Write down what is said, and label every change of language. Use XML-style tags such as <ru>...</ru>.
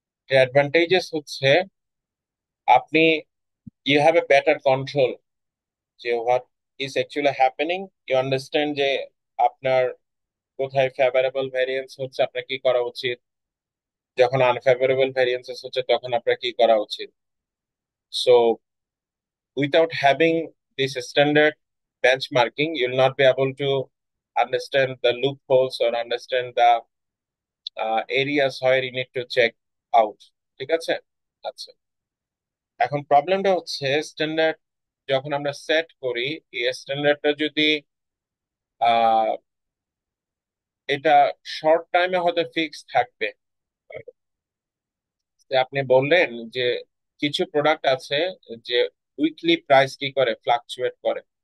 <en>Advantages হচ্ছে আপনি you have a better control যে what is actually happening. You understand</en> <bn>যে আপনার কোথায় ফেভারেবল ভ্যারিয়েন্স হচ্ছে, আপনার কি করা উচিত, যখন আনফেভারেবল ভ্যারিয়েন্সেস হচ্ছে তখন আপনার কি করা উচিত।</bn> <en>So without having this standard benchmarking, you'll not be able to understand the loopholes or understand the areas where you need to check out.</en> <bn>ঠিক আছে। আচ্ছা, এখন প্রবলেমটা হচ্ছে স্ট্যান্ডার্ড যখন আমরা সেট করি, এই স্ট্যান্ডার্ডটা যদি আহ এটা শর্ট টাইমে হয়তো ফিক্স থাকবে। যে আপনি বললেন যে কিছু প্রোডাক্ট আছে যে উইকলি প্রাইস কি করে? ফ্লাকচুয়েট করে।</bn>